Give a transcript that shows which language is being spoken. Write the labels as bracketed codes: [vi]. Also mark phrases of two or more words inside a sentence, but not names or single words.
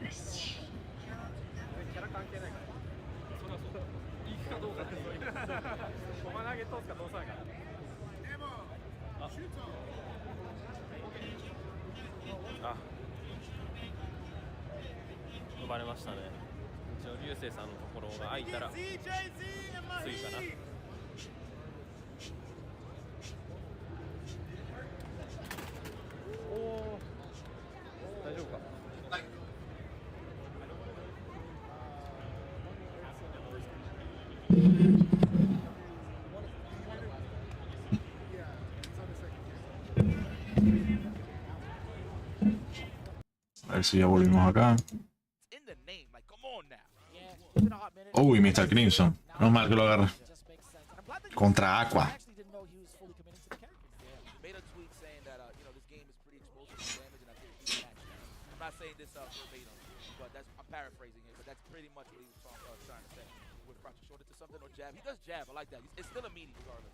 [ja] あ、呼ばれましたね。一応流星さんのところが空いたら次かな。おお、大丈夫か。 [es] A ver si ya volvimos acá. Uy, Mr. Crimson. No mal que lo agarre. Contra Aqua. [en] He does jab. I like that. It's still a meaty regardless.